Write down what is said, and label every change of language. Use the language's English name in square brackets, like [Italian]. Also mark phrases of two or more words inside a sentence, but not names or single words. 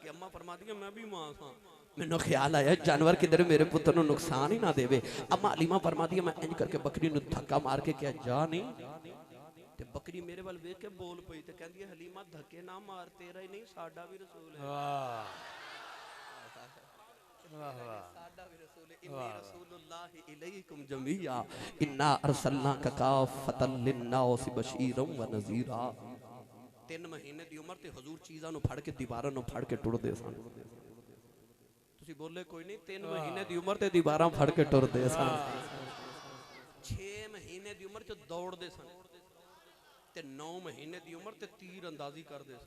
[Punjabi] اماں فرما دیا میں بھی ماں ہاں مینوں خیال آیا جانور کدھر میرے پتر نوں نقصان ہی نہ دیوے. اماں حلیمہ فرما دیا میں انج کرکے بکری نوں دھکا مار کے کیا جا نہیں تے بکری میرے وال ویکھ کے بول پئی تے کہندی ہے حلیمہ دھکے نہ مار تیرا ہی نہیں ساڈا بھی رسول ہے. ساڈا بھی رسول ہے [Arabic] إني رسول الله إليكم جميعا إنا أرسلناك كافة للناس بشيرا ونذيرا. [Punjabi] 3 مہینے دی عمر تے حضور چیزاں نوں پھڑ کے دیواراں نوں پھڑ کے ٹردے سن. تسی بولے کوئی نہیں 3 مہینے دی عمر تے دیواراں پھڑ کے ٹردے سن. 6 مہینے دی عمر چ دوڑدے سن تے 9 مہینے دی عمر تے تیر اندازی کردے سن.